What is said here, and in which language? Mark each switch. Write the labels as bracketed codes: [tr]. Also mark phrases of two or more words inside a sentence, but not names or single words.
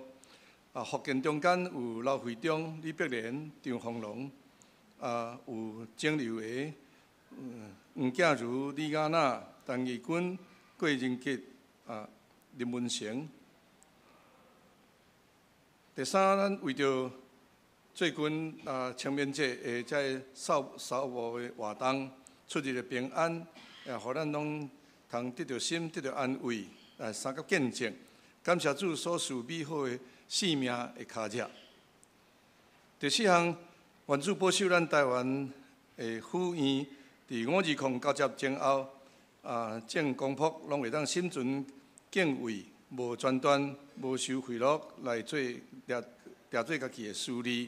[nan] 福建中间有刘惠忠、李碧莲、张凤龙，有郑柳娥、黄建如、李雅娜、陈义君、郭仁吉、林文成。第三，咱为着最近清明节在扫墓的活动，出入的平安，互咱拢通得到心，得到安慰，三甲见证，感谢主所赐美好的生命的脚迹。第四项，愿主保守咱台湾的府院，伫520交接前后，正公仆拢会当心存敬畏，无专断，无受贿赂，来做抓做家己的私利。